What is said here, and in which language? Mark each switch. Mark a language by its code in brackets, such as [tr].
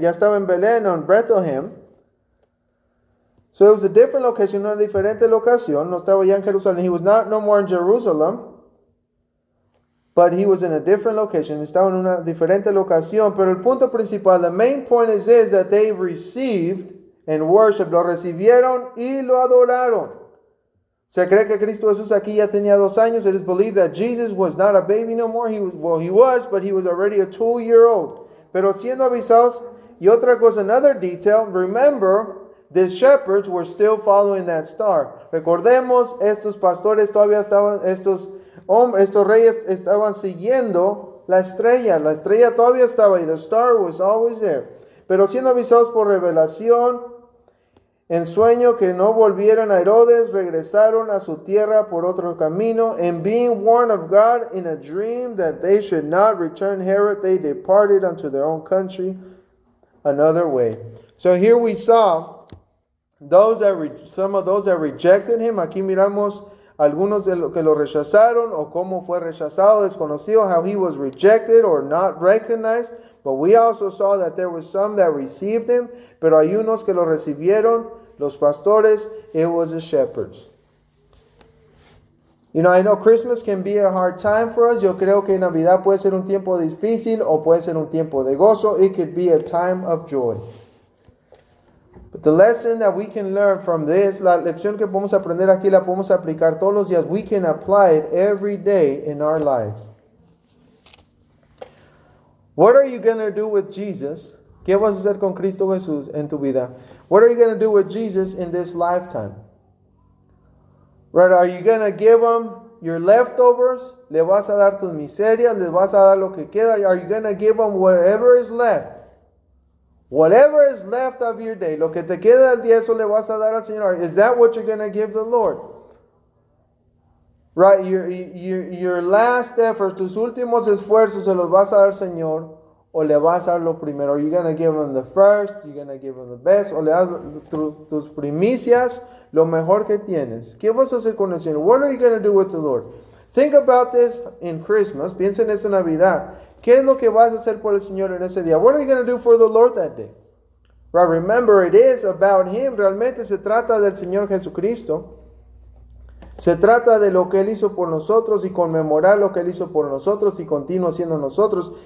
[es] Ya estaba en Belén, on Bethlehem. [en] So it was a different location, [es] una diferente locación. No estaba ya en Jerusalén. [en] He was no more in Jerusalem. But he was in a different location. [es] Estaba en una diferente locación. Pero el punto principal, [en] the main point is that they received and worshiped. [es] Lo recibieron y lo adoraron. Se cree que Cristo Jesús aquí ya tenía 2 años. [en] It is believed that Jesus was not a baby no more. He was, but he was already a 2-year-old. [es] Pero siendo avisados, y otra cosa, [en] another detail, remember, the shepherds were still following that star. [es] Recordemos, estos pastores todavía estaban, estos reyes estaban siguiendo la estrella. La estrella todavía estaba ahí. [en] The star was always there. [es] Pero siendo avisados por revelación, en sueño que no volvieran a Herodes, regresaron a su tierra por otro camino. [en] And being warned of God in a dream that they should not return Herod, they departed unto their own country another way. So here we saw some of those that rejected him. [es] Aquí miramos algunos de los que lo rechazaron o cómo fue rechazado, desconocido, [en] how he was rejected or not recognized. But we also saw that there were some that received him, [es] pero hay unos que lo recibieron, los pastores. [en] It was the shepherds. You know, I know Christmas can be a hard time for us. [es] Yo creo que Navidad puede ser un tiempo difícil o puede ser un tiempo de gozo. [en] It could be a time of joy. But the lesson that we can learn from this, [es] la lección que podemos aprender aquí, [en] la podemos aplicar todos los días. We can apply it every day in our lives. What are you going to do with Jesus? [es] ¿Qué vas a hacer con Cristo Jesús en tu vida? [en] What are you going to do with Jesus in this lifetime? Right? Are you going to give him your leftovers? [es] ¿Le vas a dar tus miserias? ¿Le vas a dar lo que queda? [en] Are you going to give him whatever is left? Whatever is left of your day, [es] lo que te queda del día, eso le vas a dar al Señor. [en] Is that what you're going to give the Lord? Right, your last effort, [es] tus últimos esfuerzos, se los vas a dar al Señor, o le vas a dar lo primero. [en] Are you going to give him the first? You're going to give him the best? [es] O le das tus primicias, lo mejor que tienes. ¿Qué vas a hacer con el Señor? [en] What are you going to do with the Lord? Think about this in Christmas. [es] Piensa en esta Navidad. ¿Qué es lo que vas a hacer por el Señor en ese día? [en] What are you going to do for the Lord that day? Right, remember, it is about Him. [es] Realmente se trata del Señor Jesucristo. Se trata de lo que Él hizo por nosotros y conmemorar lo que Él hizo por nosotros y continúa haciendo nosotros.